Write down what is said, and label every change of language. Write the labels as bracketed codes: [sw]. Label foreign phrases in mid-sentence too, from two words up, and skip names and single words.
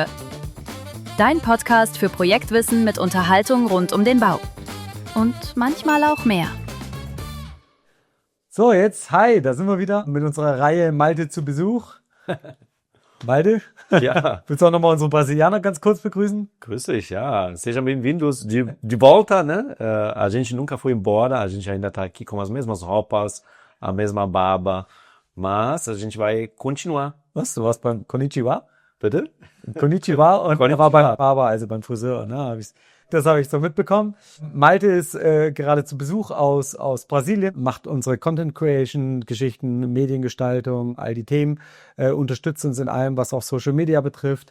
[de] Dein Podcast für Projektwissen mit Unterhaltung rund um den Bau. Und manchmal auch mehr. So, jetzt, hi, da sind wir wieder mit unserer Reihe Malte zu Besuch. Malte? Ja. Willst du auch nochmal unsere Brasilianer ganz kurz begrüßen? Grüß dich, ja. [pt] Sejam bem-vindos de volta, né? A gente nunca foi embora, a gente ainda tá aqui com as mesmas roupas, a mesma barba, mas a gente vai continuar. [de] Was, du warst beim Konnichiwa? Bitte? Konnichiwa und er war beim Barber, also beim Friseur. Ne? Das habe ich so mitbekommen. Malte ist gerade zu Besuch aus Brasilien, macht unsere [en] Content Creation, [de] Geschichten, Mediengestaltung, all die Themen, unterstützt uns in allem, was auch [en] Social Media [de] betrifft.